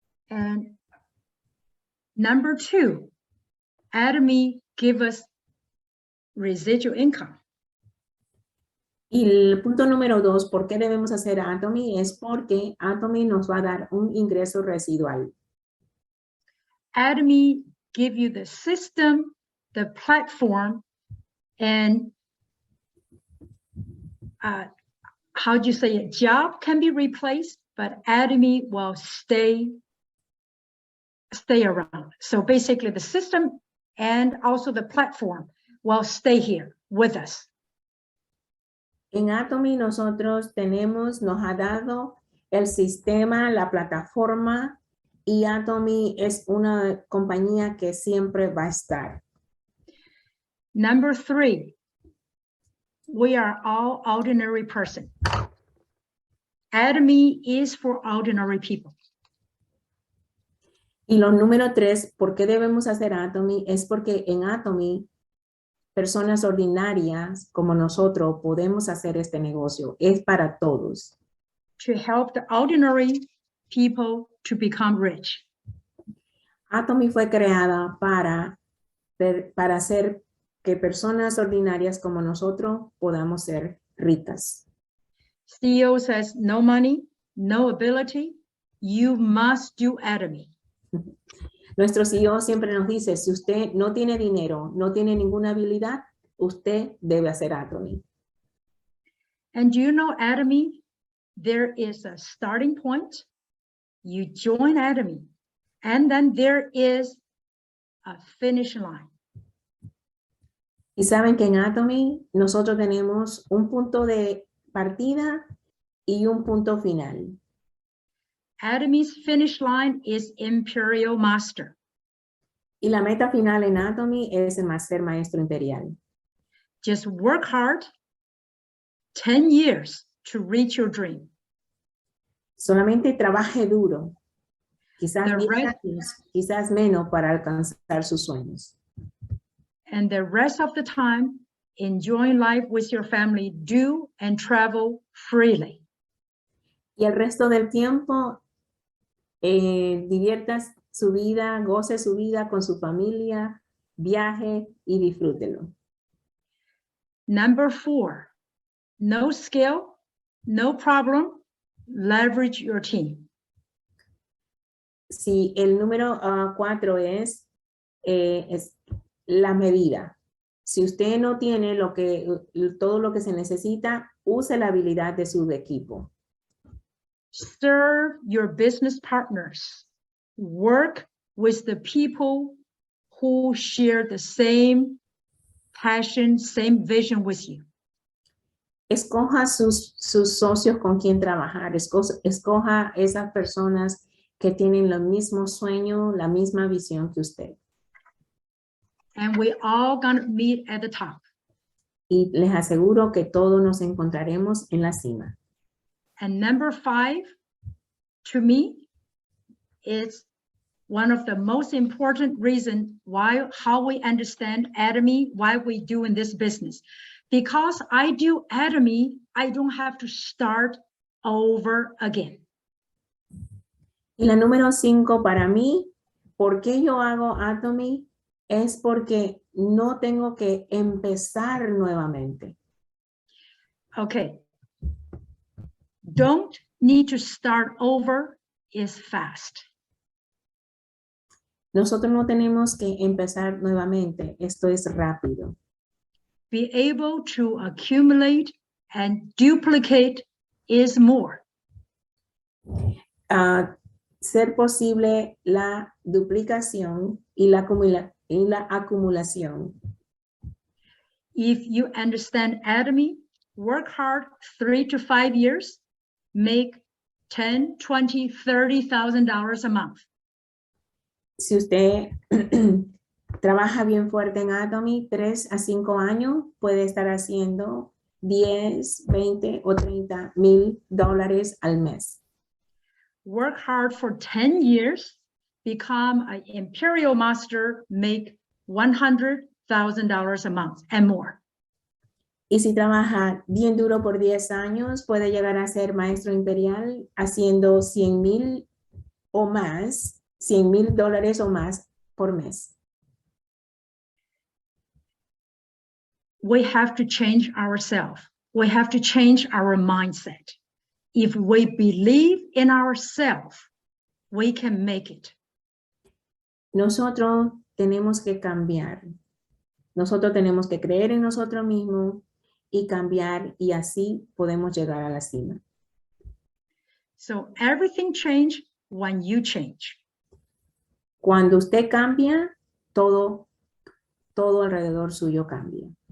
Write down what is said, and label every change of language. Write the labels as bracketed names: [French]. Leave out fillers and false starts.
[English] And number 2, Atomy give us residual income. [Spanish] Y el punto número 2, ¿por qué debemos hacer Atomy? Es porque Atomy nos va a dar un ingreso residual. [English] Atomy give you the system, the platform, and how do you say it? Job can be replaced, but Atomy will stay around. So basically the system and also the platform will stay here with us. [Spanish] En Atomy nosotros nos ha dado el sistema, la plataforma, y Atomy es una compañía que siempre va a estar. [English] Number 3, we are all ordinary person. Atomy is for ordinary people. [Spanish] Y lo número 3, ¿por qué debemos hacer Atomy? Es porque en Atomy, personas ordinarias como nosotros podemos hacer este negocio. Es para todos. [English] To help the ordinary people to become rich. [Spanish] Atomy fue creada para hacer que personas ordinarias como nosotros podamos ser ricas. [English] CEO says, no money, no ability, you must do Atomy. [Spanish] Nuestro CEO siempre nos dice, si usted no tiene dinero, no tiene ninguna habilidad, usted debe hacer Atomy. [English] And do you know Atomy? There is a starting point. You join Atomy, and then there is a finish line. [Spanish] Y saben que en Atomy nosotros tenemos un punto de partida y un punto final. [English] Atomy's finish line is Imperial Master. [Spanish] Y la meta final en Atomy es ser maestro imperial. [English] Just work hard, 10 years to reach your dream. [Spanish] Solamente trabaje duro, quizás [English] The [Spanish] 10 [English] rest- [Spanish] años, quizás menos para alcanzar sus sueños. [English] And the rest of the time, enjoying life with your family, do and travel freely. [Spanish] Y el resto del tiempo, diviertas su vida, goce su vida con su familia, viaje y disfrútelo. [English] Number 4, no skill, no problem, leverage your team. [Spanish] Si el número 4 es la medida. Si usted no tiene todo lo que se necesita, use la habilidad de su equipo. [English] Serve your business partners. Work with the people who share the same passion, same vision with you. [Spanish] Escoja sus socios con quien trabajar. Escoja esas personas que tienen los mismos sueños, la misma visión que usted. [English] And we all gonna meet at the top. [Spanish] Y les aseguro que todos nos encontraremos en la cima. [English] And number 5, to me, is one of the most important reasons how we understand Atomy, why we do in this business. Because I do Atomy, I don't have to start over again. [Spanish] Y la número 5 para mí, ¿por qué yo hago Atomy? Es porque no tengo que empezar nuevamente. [English] Okay. Don't need to start over is fast. [Spanish] Nosotros no tenemos que empezar nuevamente. Esto es rápido. [English] Be able to accumulate and duplicate is more. [Spanish] Ser posible la duplicación y la acumulación. [English] If you understand Atomy, work hard 3 to 5 years, make $10,000, $20,000, $30,000 a month. [Spanish] Si usted trabaja bien fuerte en Atomy, 3 a 5 años, puede estar haciendo 10, 20 o 30 mil dólares al mes. [English] Work hard for 10 years, become an Imperial Master, make $100,000 a month and more. [Spanish] Y si trabaja bien duro por 10 años, puede llegar a ser maestro imperial haciendo 100,000 o más, $100,000 o más por mes. [English] We have to change ourselves. We have to change our mindset. If we believe in ourselves, we can make it. [Spanish] Nosotros tenemos que cambiar. Nosotros tenemos que creer en nosotros mismos y cambiar, y así podemos llegar a la cima. [English] So everything changes when you change. [Spanish] Cuando usted cambia, todo alrededor suyo cambia.